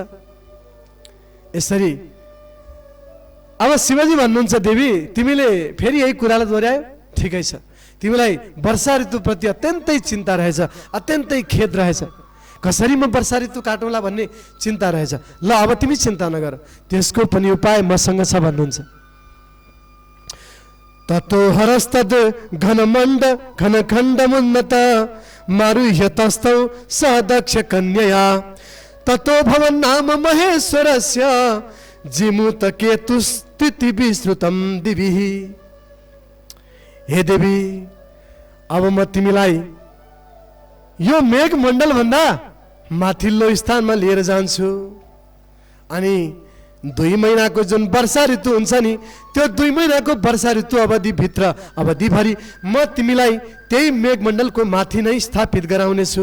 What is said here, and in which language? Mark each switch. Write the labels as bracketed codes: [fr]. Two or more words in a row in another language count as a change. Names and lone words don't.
[ne] यसरी अब शिवजी भन्नुहुन्छ, देवी, तिमीले फेरि यही कुरालाई दोहोऱ्यायो, ठिकै छ, तिमीलाई वर्षा ऋतुप्रति अत्यन्तै चिन्ता रहेछ, अत्यन्तै खेद रहेछ, कसरी म वर्षा ऋतु काटौँला भन्ने चिन्ता रहेछ। ल, अब तिमी चिन्ता नगर, त्यसको पनि उपाय मसँग छ भन्नुहुन्छ। [sa] ततो हरस्तद घनमण्ड घनखण्डमुन्नत मारुह्य तस्थौ सदक्ष कन्यया ततो भवन नाम महेश्वरस्य जिमूत केतुस्थिति विश्रुतम दिवि। [ne] हे देवी, अब म तिमीलाई यो मेघ मण्डल भन्दा माथिल्लो स्थानमा लिएर जान्छु अनि 2 महिनाको जुन वर्षा ऋतु हुन्छ नि, त्यो 2 महिनाको वर्षा ऋतु अवधिभित्र अवधिभरि म तिमीलाई त्यही मेघमण्डलको माथि नै स्थापित गराउनेछु।